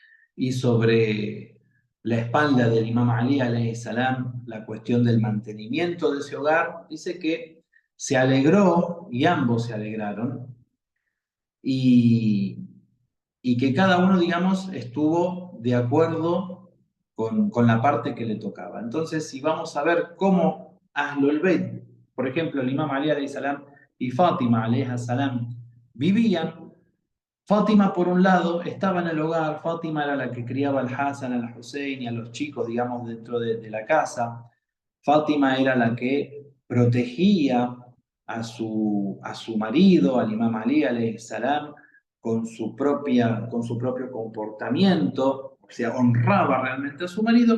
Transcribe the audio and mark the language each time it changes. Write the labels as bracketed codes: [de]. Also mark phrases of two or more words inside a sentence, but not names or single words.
[es] y sobre la espalda del Imam Ali [ar] عليه السلام [es] la cuestión del mantenimiento de ese hogar, dice que se alegró y ambos se alegraron y, y que cada uno, digamos, estuvo de acuerdo con la parte que le tocaba. Entonces, si vamos a ver cómo Ahlul Bayt, por ejemplo, el Imam Ali [ar] عليه السلام [es] y Fátima [ar] عليه السلام [es] vivían. Fátima, por un lado, estaba en el hogar. Fátima era la que criaba al Hassan, al Hussein y a los chicos, digamos, dentro de la casa. Fátima era la que protegía a su marido, al Imam Ali, [ar] عليه السلام, [es] con su propio comportamiento, o sea, honraba realmente a su marido.